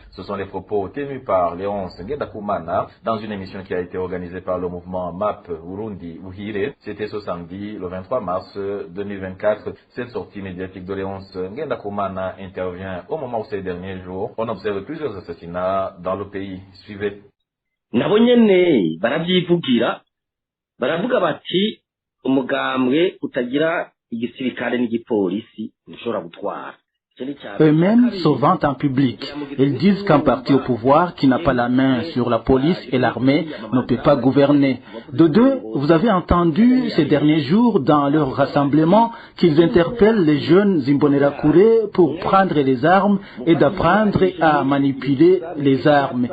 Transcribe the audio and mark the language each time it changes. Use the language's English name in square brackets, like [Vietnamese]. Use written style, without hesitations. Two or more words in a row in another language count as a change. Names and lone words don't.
[French] Ce sont les propos tenus par Léonce Ngendakumana dans une émission qui a été organisée par le mouvement MAP Burundi Buhire. C'était ce samedi, le 23 mars 2024. Cette sortie médiatique de Léonce Ngendakumana intervient au moment où ces derniers jours, on observe plusieurs assassinats dans le pays. Suivez. [Rundi] Baravuga bati umugambwe utagira igisirikare n'igipolisi ntushobora gutwara. [French] Eux-mêmes se vantent en public. Ils disent qu'un parti au pouvoir qui n'a pas la main sur la police et l'armée ne peut pas gouverner. De deux, vous avez entendu ces derniers jours dans leur rassemblement qu'ils interpellent les jeunes Imbonerakure pour prendre les armes et d'apprendre à manipuler les armes.